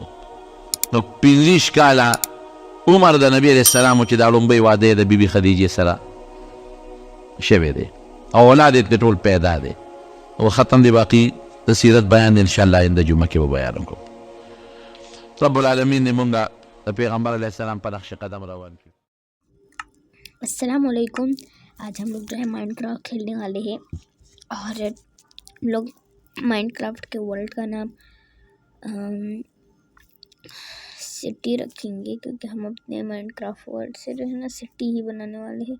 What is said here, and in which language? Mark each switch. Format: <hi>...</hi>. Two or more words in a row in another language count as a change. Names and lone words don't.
<ps>نو 25 کاله عمر د نبي علیه السلام چې دا لومبی واده د بیبي خدیجې سره شوی دی او اولاد یې ټول پیدا دی. او ختم دی باقي د سیرت بیان دی انشاءالله آینده جمعه کې به بیان کوم. رب العالمین نے مونږه د پیغمبر علیہ السلام پر نقش قدم روان کی.</ps> <ar>السلام عليكم.</ar> <hi>आज हम लोग जो है माइनक्राफ्ट खेलने वाले हैं और हम लोग माइनक्राफ्ट के वर्ल्ड का नाम सिटी रखेंगे क्योंकि हम अपने माइनक्राफ्ट वर्ल्ड से जो है ना सिटी ही बनाने वाले हैं।</hi>